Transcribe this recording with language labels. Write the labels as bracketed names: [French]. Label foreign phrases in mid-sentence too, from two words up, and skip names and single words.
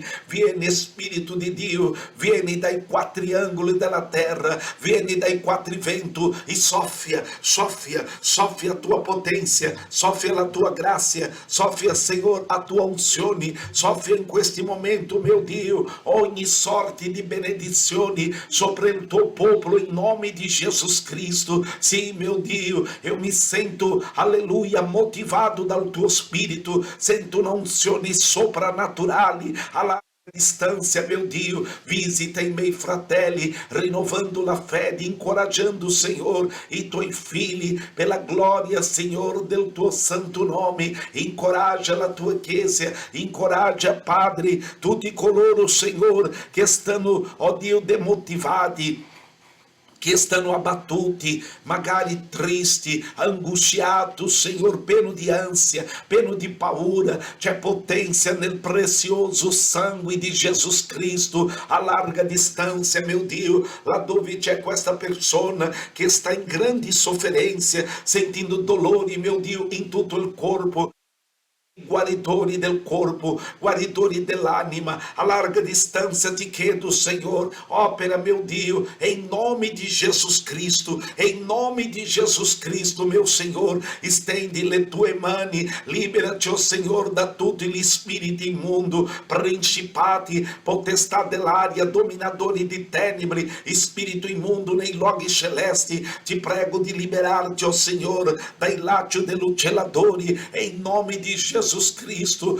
[Italian] Vieni Spirito di Dio, vieni dai quattro angoli della terra, vieni dai quattro venti e soffia, soffia, soffia [Portuguese] a tua potência, [Italian] soffia la tua grazia, soffia, Senhor, a tua unzione, soffia in questo momento, meu Dio, ogni sorte di benedizioni sopra il tuo popolo in nome di Jesus Cristo. [Portuguese] Sim, meu Dio, eu me sento, [Italian] alleluia, motivado dal tuo spirito, sento un'unzione soprannaturale alla distância, meu Dio, visita i miei fratelli, rinnovando la fede, incoraggiando, Senhor, i tuoi figli, [Portuguese] pela glória, Senhor, [Italian] del tuo santo nome. Incoraggia la tua chiesa, incoraggia, Padre, tutti coloro, Senhor, che stanno, oh Dio, demotivati, che stanno abbattuti, magari tristi, angustiati, Senhor, pieno di ansia, pieno di paura. C'è potenza nel prezioso sangue di Jesus Cristo a larga distância, meu Dio, laddove c'è questa persona che sta in grandi sofferenze, sentindo dolori, meu Dio, in tutto il corpo. Guaridori del corpo, guaridori dell'anima, a larga distância ti chiedo, [Portuguese] Senhor, opera, meu Dio, em nome de Jesus Cristo, em nome de Jesus Cristo, meu Senhor, estende [Italian] le tue mani, [Portuguese] libera-te, ó Senhor, [Italian] da tutti gli spiriti immundo, principati, potestà dell'aria, dominatori di tenebre, spirito immundo nei luoghi celesti, ti prego di liberarti, [Portuguese] ó Senhor, [Italian] dai lacci dell'uccelladori, em nome di Jesus Cristo.